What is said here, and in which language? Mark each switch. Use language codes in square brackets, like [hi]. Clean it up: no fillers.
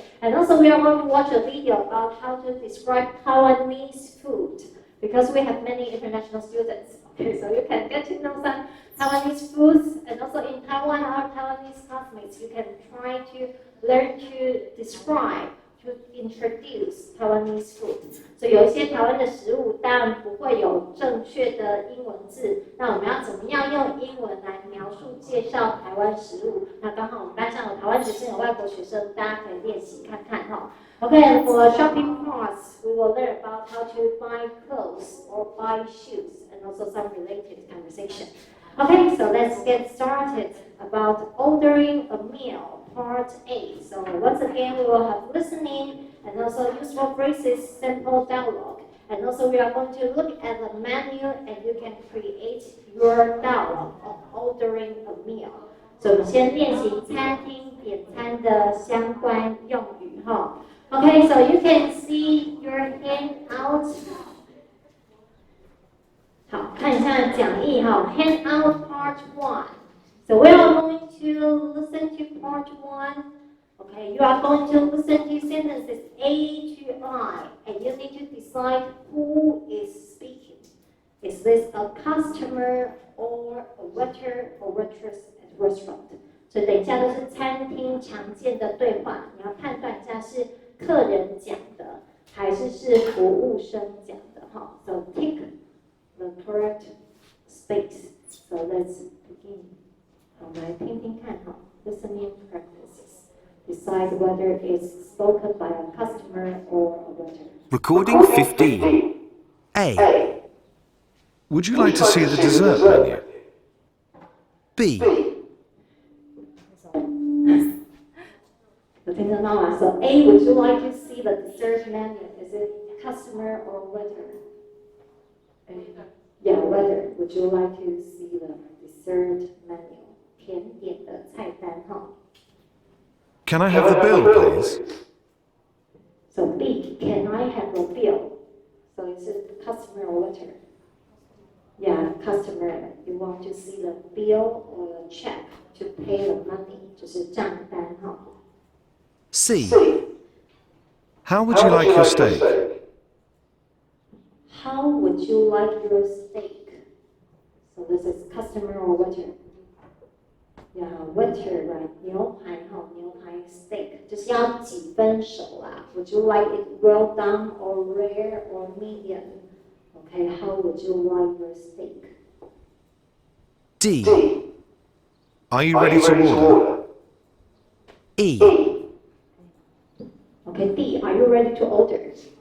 [en] And also, we are going to watch a video about how to describe Taiwanese food because we have many international students. Okay, so you can get to know some Taiwanese foods, and also in Taiwan, our Taiwanese classmates, you can try to learn to describe, to introduce Taiwanese food. [zh] So 有一些台湾的食物当然不会有正确的英文字，那我们要怎么样用英文来描述介绍台湾食物？那刚好我们班上有台湾学生有外国学生，大家可以练习看看哈。 [en] Okay, and for shopping parts, we will learn about how to buy clothes or buy shoes, and also some related conversation. Okay, so let's get started about ordering a meal, part A. So once again, we will have listening and also useful phrases, simple dialogue. And also we are going to look at the menu and you can create your dialogue of ordering a meal. [zh] So 我们先练习餐厅点餐的相关用语哈。 [en] Okay, so you can see your handout. [zh] 好，看一下讲义哈 ， [en] Handout Part 1. So we are going to listen to Part 1. Okay, you are going to listen to sentences A to I, and you need to decide who is speaking. Is this a customer or a waiter or waitress at a restaurant? [zh] 所以等一下都是餐厅常见的对话，你要判断一下是客人讲的还是服务生讲的哈。 [en] So tick the correct space. So let's begin. [zh] 好，来听听看哈 [en] ，listening practices. Decide whether it's spoken by a customer or a waiter. Recording 15. A. Would you like to see the dessert menu? B. [zh] 有听得到吗？ [en] So A, would you like to see the dessert menu? Is it customer or waiter? Yeah, waiter. Would you like to see the dessert menu? [zh] 甜点的菜单哈。 [en] Can I have the bill, please? So B, can I have a bill? So is it customer or waiter? Yeah, customer. You want to see the bill or the check to pay the money? [zh] 就是账单哈。 [en] C. How would you like your steak? How would you like your steak? So this is customer or waiter? Yeah, waiter, right? [zh] 牛排哈，牛排 steak 就是要几分熟啦。 [en] Would you like it well done or rare or medium? Okay, how would you like your steak? D. Are you ready to order? E. Okay, D, are you ready to order?